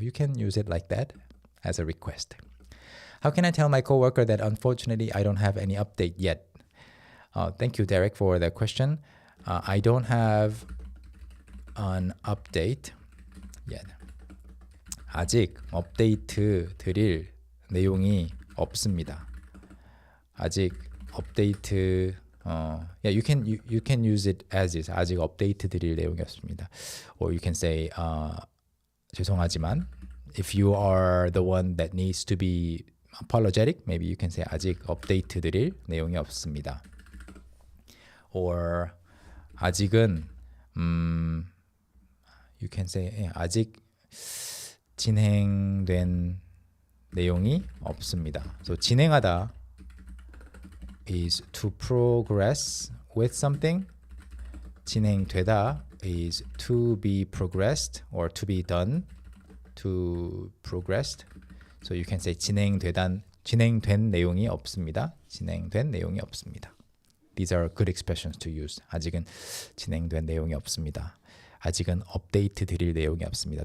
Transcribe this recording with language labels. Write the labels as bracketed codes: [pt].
[en] You can use it like that as a request. How can I tell my coworker that unfortunately I don't have any update yet? Thank you, Derek, for the question. I don't have an update yet. [ko] 아직 업데이트 드릴 내용이 없습니다. 아직 업데이트 [en] you can use it as is. [ko] 아직 업데이트 드릴 내용이 없습니다. [en] Or you can say [ko] 죄송하지만, [en] if you are the one that needs to be apologetic, maybe you can say [ko] 아직 업데이트 드릴 내용이 없습니다. Or 아직은 [en] you can say [ko] 아직 진행된 내용이 없습니다. [en] So 진행하다 is to progress with something. 진행되다 is to be progressed or to be done, to progressed. So you can say [ko] 진행된 내용이 없습니다. 진행된 내용이 없습니다. [en] These are good expressions to use. [ko] 아직은 진행된 내용이 없습니다. 아직은 업데이트 드릴 내용이 없습니다.